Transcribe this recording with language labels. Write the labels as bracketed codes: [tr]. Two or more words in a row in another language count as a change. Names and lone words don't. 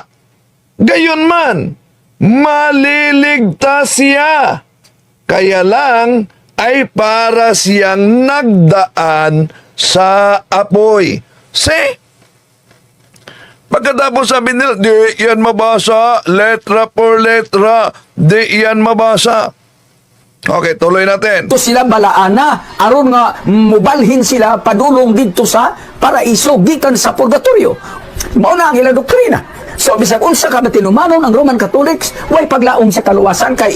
[tl] Gayunman, maliligtas siya. Kaya lang ay para siyang nagdaan sa apoy. Pagkatapos sabi nila, di yan mabasa, [es] letra por letra, [tl] di yan mabasa. Okay, tuloy natin. [ceb] Ito sila balaana, aron nga mubalhin sila padulong dito sa paraiso gikan sa purgatorio. Mao na ang ilang doktrina. So bisag unsa ka matinumanon ang [en] Roman Catholics, [ceb] way paglaom sa kaluwasan kay